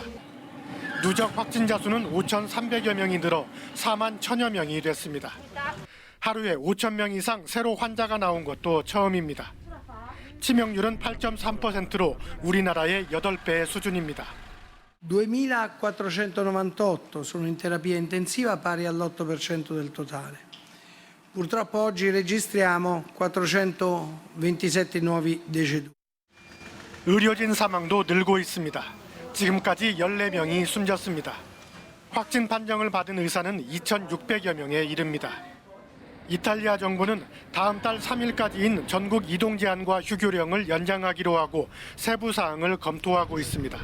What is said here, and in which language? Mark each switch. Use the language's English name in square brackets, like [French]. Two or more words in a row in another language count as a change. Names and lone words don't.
[Korean] 누적 확진자 수는 5,300여 명이 늘어 4만 1,000여 명이 됐습니다. 하루에 5,000명 이상 새로 환자가 나온 것도 처음입니다. 치명률은 8.3%로 우리나라의 8배의 수준입니다. [Italian] 2.498 sono in terapia intensiva, pari all'8% del totale. Purtroppo oggi registriamo 427 nuovi deceduti. [Korean] 의료진 사망도 늘고 있습니다. 지금까지 14명이 숨졌습니다. 확진 판정을 받은 의사는 2,600여 명에 이릅니다. 이탈리아 정부는 다음 달 3일까지인 전국 이동 제한과 휴교령을 연장하기로 하고 세부 사항을 검토하고 있습니다.